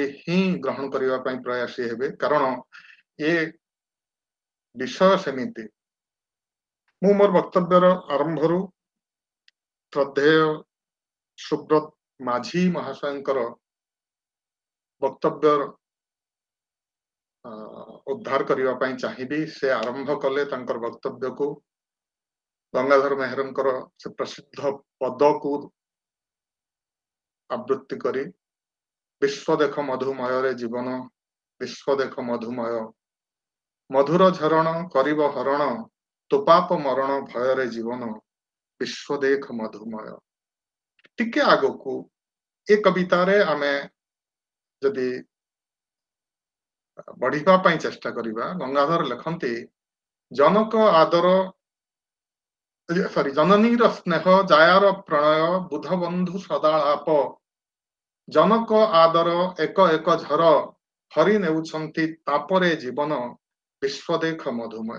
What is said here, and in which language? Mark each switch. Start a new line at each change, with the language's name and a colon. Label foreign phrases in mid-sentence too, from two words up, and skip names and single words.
Odia: ହୀ ଗ୍ରହଣ କରିବା ପାଇଁ ପ୍ରୟାସୀ ହେବେ, କାରଣ ଯେ ବିଷୟ ସେମିତି ମୁ ମୋର ବକ୍ତବ୍ୟର ଆରମ୍ଭରୁ ଶ୍ରଦ୍ଧେୟ ସୁବ୍ରତ ମାଝୀ ମହାଶୟଙ୍କର ବକ୍ତବ୍ୟ ଉଦ୍ଧାର କରିବା ପାଇଁ ଚାହିବି। ସେ ଆରମ୍ଭ କଲେ ତାଙ୍କର ବକ୍ତବ୍ୟ କୋ ଗଙ୍ଗାଧର ମେହେରଙ୍କର ସେ ପ୍ରସିଦ୍ଧ ପଦ କୋ ଆବୃତ୍ତି କରି ବିଶ୍ୱ ଦେଖ ମଧୁମୟ ରେ ଜୀବନ ବିଶ୍ୱ ଦେଖ ମଧୁମୟ ମଧୁର ଝରଣ କରିବ ହରଣ ତୁପାପ ମରଣ ଭୟ ରେ ଜୀବନ ବିଶ୍ୱ ଦେଖ ମଧୁମୟ। ଟିକେ ଆଗୋ କୋ ଏ କବିତା ରେ ଆମେ ଯଦି ବଢ଼ିବା ପାଇଁ ଚେଷ୍ଟା କରିବା ଗଙ୍ଗାଧର ଲିଖନ୍ତି ଜନକ ଆଦର ସରି ଜନନୀର ସ୍ନେହ ଜାୟାର ପ୍ରଣୟ ବୁଧ ବନ୍ଧୁ ସଦାଲାପ ଜନକ ଆଦର ଏକ ଏକ ଝର ହରି ନେଉଛନ୍ତି ତାପରେ ଜୀବନ ବିଶ୍ୱ ଦେଖ ମଧୁମୟ।